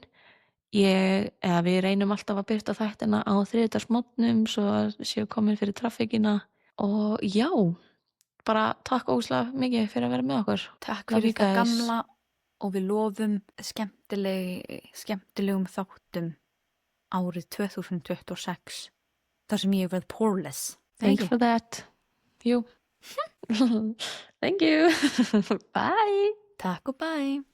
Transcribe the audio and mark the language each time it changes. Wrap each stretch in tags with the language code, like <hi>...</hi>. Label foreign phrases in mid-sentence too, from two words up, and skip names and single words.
<is>Við reynum alltaf að byrta þættina á þriðjudagsmorgnum svo að séu komin fyrir traffíkina og já, bara takk óslega mikið fyrir að vera með okkur. Takk</is> <en>Love</en> <is>fyrir</is> <en>you</en> <is>það</is> <en>guys.</en> <is>gamla og við lofum skemmtilegum þáttum árið 2026 þar sem ég verð poreless.</is> <en>Thanks for that. Jú. Thank you. Bye.</en> <is>Takk og bye.</is>